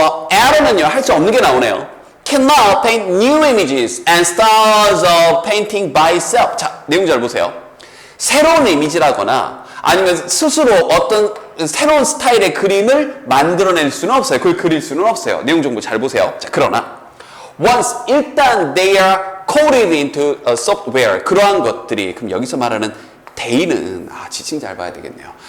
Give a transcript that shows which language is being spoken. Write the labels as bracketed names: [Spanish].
[Korean] Arrow는요, 할 수 없는 게 나오네요. [English] Can now paint new images and styles of painting by itself. [Korean] 자, 내용 잘 보세요. 새로운 이미지라거나 아니면 스스로 어떤 새로운 스타일의 그림을 만들어낼 수는 없어요. 그걸 그릴 수는 없어요. 내용 정보 잘 보세요. 자, 그러나 once 일단 [English] they are coded into a software, [Korean] 그러한 것들이, 그럼 여기서 말하는 they는 지칭 잘 봐야 되겠네요.